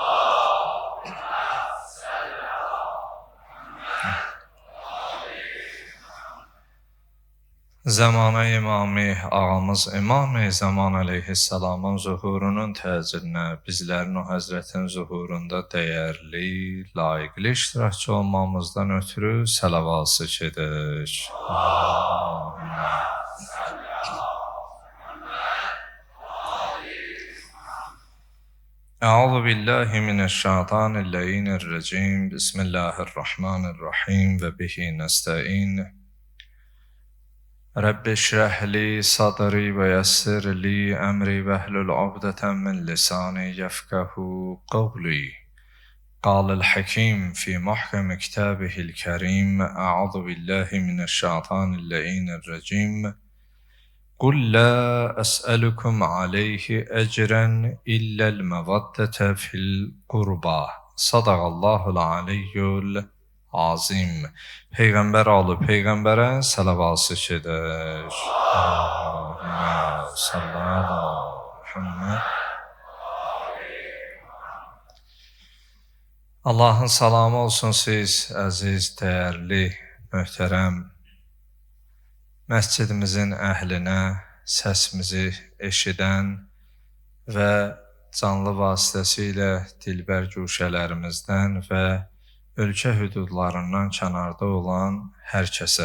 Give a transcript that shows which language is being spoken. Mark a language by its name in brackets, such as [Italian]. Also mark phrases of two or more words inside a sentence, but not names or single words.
[Azerbaijani] Zamanə imami, ağamız İmam-ı Zaman əleyhissalamın zuhurunun təcirinə, bizlərin o həzrətin zuhurunda dəyərli, layiqli iştirakçı olmamızdan ötürü salavat-ı şüdür. [Arabic] أعوذ بالله من الشيطان الرجيم. بسم الله الرحمن الرحيم وبه نستعين. رب اشرح لي صدري ويسر لي أمري واحلل عقدة من لساني يفقهوا قولي. قال الحكيم في محكم كتابه الكريم. أعوذ بالله من الشيطان الرجيم. قل لا أسألكم عليه أجرا إلا المودة في القربى. صدق الله العلي العظيم. [Azerbaijani] Peygamber oğlu Peygamber'e salavat-ı şüdür. Allah'ın salamı olsun siz, əziz, dəyərli, möhtərəm məscidimizin əhlinə, səsimizi eşidən və canlı vasitəsilə dilbər guşələrimizdən və ölkə hüdudlarından kənarda olan hər kəsə.